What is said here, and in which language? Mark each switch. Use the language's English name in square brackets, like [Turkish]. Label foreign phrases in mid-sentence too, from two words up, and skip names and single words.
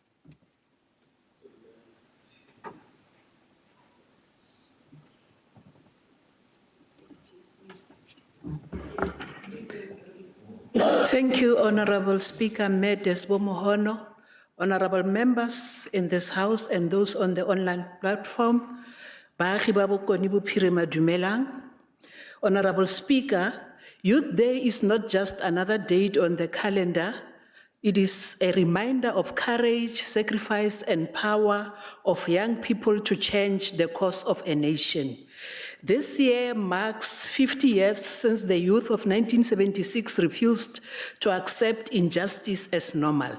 [English] Thank you, Honorable Speaker Medes Bomohono, honorable members in this House and those on the online platform. [Tswana] Baagi ba Bokoni Bophirima dumelang. [English] Honorable Speaker, Youth Day is not just another date on the calendar. It is a reminder of courage, sacrifice, and power of young people to change the course of a nation. This year marks 50 years since the youth of 1976 refused to accept injustice as normal.